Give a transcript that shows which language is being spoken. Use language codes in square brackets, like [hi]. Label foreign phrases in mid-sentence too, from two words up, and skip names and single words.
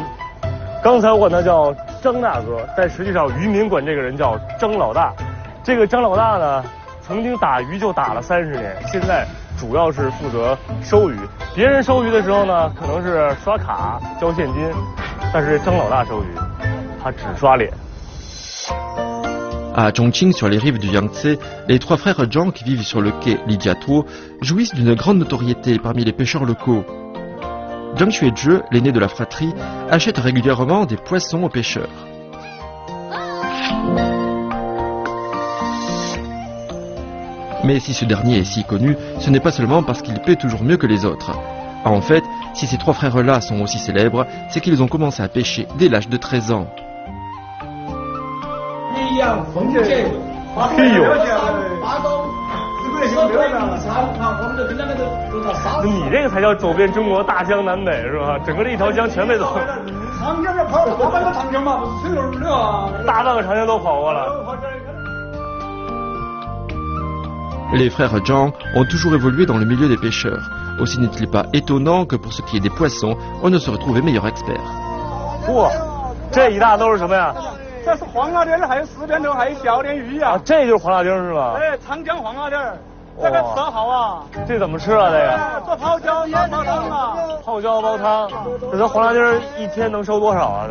[zh] 刚才我管他叫张大哥，但实际上渔民管这个人叫张老大。这个张老大呢，曾经打鱼就打了30年，现在主要是负责收鱼。别人收鱼的时候呢，可能是刷卡交现金，但是张老大收鱼，他只刷脸。 [fr] À Chongqing, sur les rives du Yangtze, les trois frères Zhang qui vivent sur le quai Lijiatuo jouissent d'une grande notoriété parmi les pêcheurs locaux. Zhang Xuezhe, l'aîné de la fratrie, achète régulièrement des poissons aux pêcheurs. Mais si ce dernier est si connu, ce n'est pas seulement parce qu'il paie toujours mieux que les autres. En fait, si ces trois frères-là sont aussi célèbres, c'est qu'ils ont commencé à pêcher dès l'âge de 13 ans. [zh] 哎呦，你这个才叫走遍中国大江南北是吧？整个这一条江全被走。长江要跑，大半个长江嘛，不是水流流啊。大半个长江都跑过了。 [fr] Les frères Zhang ont toujours évolué dans le milieu des pêcheurs. Aussi n'est-il pas étonnant que pour ce qui est des poissons, on ne se retrouve meilleur expert. [zh] 哇，这一大兜是什么呀？这是黄辣丁，还有四边头，还有小鲢鱼啊！啊，这就是黄辣丁是吧？哎，长江黄辣丁，这个吃好啊！这怎么吃啊？这个？做泡椒煲汤啊！泡椒煲汤，这咱黄辣丁一天能收多少啊？